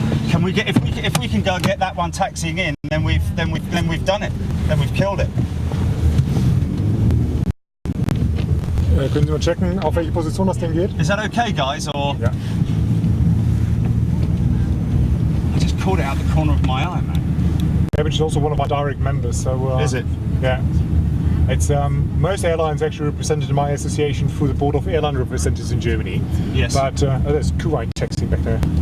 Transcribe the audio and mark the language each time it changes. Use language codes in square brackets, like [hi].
[en] Can we get if we can go get that one taxiing in, then we've done it. Then we've killed it. [de] Können Sie mal checken, auf welche Position das Ding geht? [en] Is that okay, guys? Or Yeah. I just caught it out the corner of my eye, man. Airbridge is also one of our direct members, so. Is it? Yeah. It's most airlines actually represented in my association through the Board of Airline Representatives in Germany. Yes. But there's Kuwait taxiing back there.